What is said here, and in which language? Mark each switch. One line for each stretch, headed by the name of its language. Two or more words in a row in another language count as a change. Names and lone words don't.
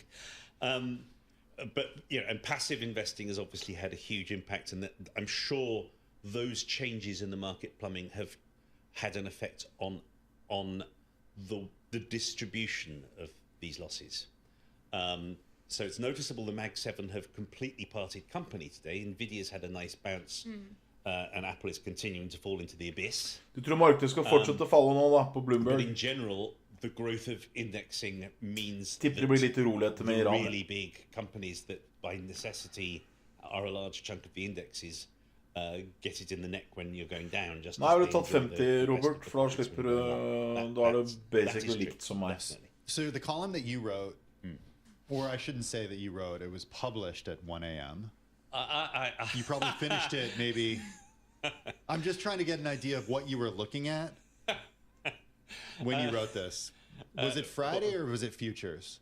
English: But and passive investing has obviously had a huge impact, and I'm sure those changes in the market plumbing have had an effect on the distribution of these losses. So it's noticeable the Mag 7 have completely parted company today. Nvidia's had a nice bounce, and Apple is continuing to fall into the abyss.
Norwegian: Du tror markedet skal fortsette å falle nå da, på Bloomberg?
English: But in general, the growth of indexing means that the really big companies that by necessity are a large chunk of the indexes get it in the neck when you're going down. Just
Norwegian: Nei, har du tatt 50, Robert? For da slipper du, da det basically likt som meg.
English: So the column that you wrote, or I shouldn't say that you wrote, it was published at 1 a.m. You probably finished it maybe. I'm just trying to get an idea of what you were looking at when you wrote this. Was it Friday or was it futures?